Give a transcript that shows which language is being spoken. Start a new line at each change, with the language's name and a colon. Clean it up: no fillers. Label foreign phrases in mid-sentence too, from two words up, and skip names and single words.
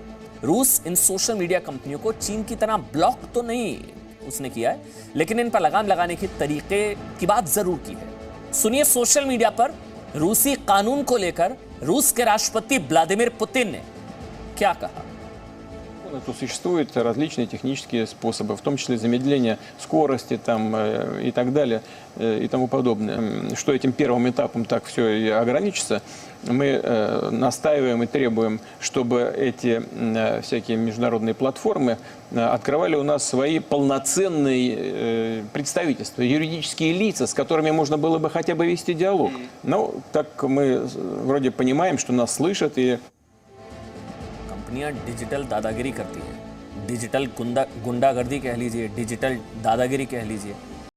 Hindi: रूस इन
English: social media
Hindi: कंपनियों को चीन की तरह ब्लॉक तो नहीं उसने किया है, लेकिन इन पर लगाम लगाने के तरीके की बात जरूर की है। सुनिए
English: social media
Hindi: पर रूसी कानून को लेकर रूस के राष्ट्रपति व्लादिमीर पुतिन ने क्या कहा?
Russian: То существуют различные технические способы, в том числе замедление скорости там, и так далее и тому подобное. Что этим первым этапом так все и ограничится, мы настаиваем и требуем, чтобы эти всякие международные платформы открывали у нас свои полноценные представительства, юридические лица, с которыми можно было бы хотя бы вести диалог. Но так мы вроде понимаем, что нас слышат и...
Hindi: कंपनियां डिजिटल दादागिरी करती हैं, डिजिटल गुंडागर्दी कह लीजिए, डिजिटल दादागिरी कह लीजिए,